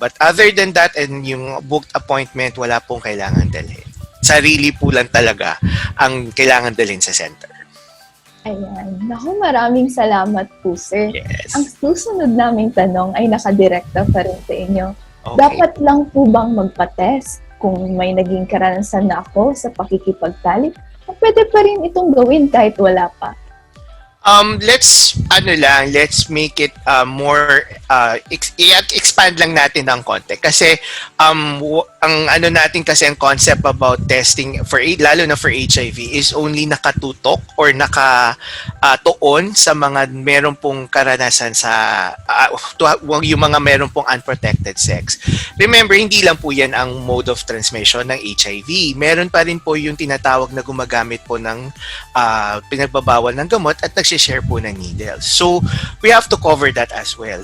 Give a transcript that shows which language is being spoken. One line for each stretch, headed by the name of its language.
English: But other than that and yung booked appointment,
Filipino: wala pong kailangan dalhin. Sarili po lang talaga ang kailangan dalhin sa center. Ayan. Naku, maraming salamat po, sir.
English: Yes.
Filipino: Ang susunod naming tanong ay nakadirekta pa rin sa inyo.
English: Okay.
Filipino: Dapat lang po bang magpa-test kung may naging karanasan na ako sa pakikipagtalik? O pwede pa rin itong gawin kahit wala pa?
English: Let's make it more expand
Filipino: lang natin ng konti kasi ang natin kasi ang
English: concept about testing
Filipino: lalo na for HIV is only nakatutok or nakatuon sa mga meron pong karanasan sa yung mga meron pong
English: unprotected sex.
Filipino: Remember, hindi lang po yan ang
English: mode of transmission
Filipino: ng HIV. Meron pa rin po yung tinatawag na gumagamit po ng pinagbabawal ng gamot at share po ng needles.
English: So, we have to cover that as well.